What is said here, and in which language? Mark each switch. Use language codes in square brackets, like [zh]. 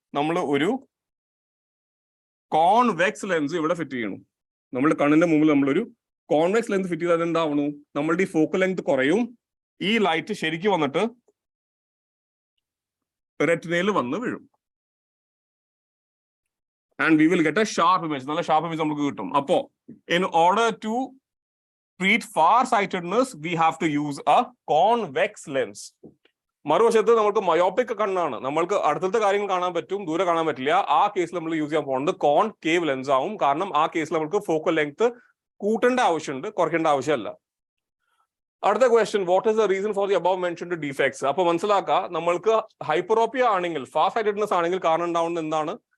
[ml] നമ്മൾ ഒരു convex lens ഇവിടെ ഫിറ്റ് ചെയ്യണം. നമ്മുടെ കണ്ണിന്റെ മുമ്പിൽ നമ്മളൊരു കോൺവെക്സ് ലെൻസ് ഫിറ്റ് ചെയ്താൽ എന്താവണു? നമ്മളുടെ ഈ ഫോക്കൽ ലെങ്ത് കുറയും, ഈ ലൈറ്റ് ശരിക്കും വന്നിട്ട് റെറ്റിനയിൽ വന്ന് വീഴും. [en] And we will get a sharp image. [ml] നല്ല ഷാർപ്പ് ഇമേജ് നമുക്ക് കിട്ടും. [en] അപ്പോ in order to treat far sightedness we have to use a convex lens. [ml] മറുവശത്ത് നമുക്ക് മയോപ്പിക് കണ്ണാണ്, നമ്മൾക്ക് അടുത്തത്തെ കാര്യങ്ങൾ കാണാൻ പറ്റും, ദൂരെ കാണാൻ പറ്റില്ല. ആ കേസിൽ നമ്മൾ യൂസ് ചെയ്യാൻ പോകുന്നത് കോൺകേവ് ലെൻസ് ആവും. കാരണം ആ കേസിൽ നമുക്ക് ഫോക്കൽ ലെങ്ത് കൂട്ടേണ്ട ആവശ്യമുണ്ട്, കുറയ്ക്കേണ്ട ആവശ്യമല്ല. അടുത്ത question, [en] What is the reason for the above mentioned defects? [ml] അപ്പൊ മനസ്സിലാക്കുക, നമ്മൾക്ക് ഹൈപ്പറോപ്പിയ ആണെങ്കിൽ, ഫാർ സൈറ്റഡ്നെസ് ആണെങ്കിൽ കാരണം ഉണ്ടാവുന്നത് എന്താണ്?